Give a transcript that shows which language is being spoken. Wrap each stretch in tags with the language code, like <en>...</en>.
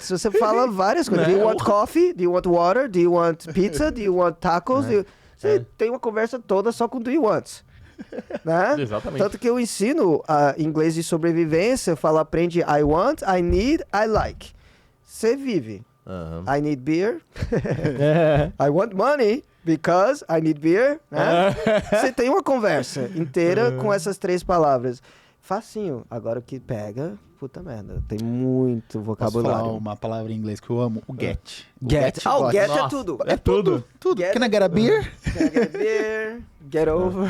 <pt>Você fala várias coisas.</pt> <en>Do you want coffee? Do you want water? Do you want pizza? Do you want tacos?</en> <pt>Você tem uma conversa toda só com</pt> <en>do you want.</en> <pt>Né? Exatamente. Tanto que eu ensino inglês de sobrevivência, eu falo, aprende</pt> <en>I want, I need, I like.</en> <pt>Você vive.</pt> <en>I need beer. I want money because I need beer.</en> <pt>Né? Você tem uma conversa inteira com essas 3 palavras. Facinho. Agora o que pega, puta merda. Tem muito vocabulário. Posso falar uma palavra em inglês que eu amo? O get. Get. O get é tudo. É tudo. Get.</pt> <en>Can I get a beer? Can I get a beer? Get over.</en>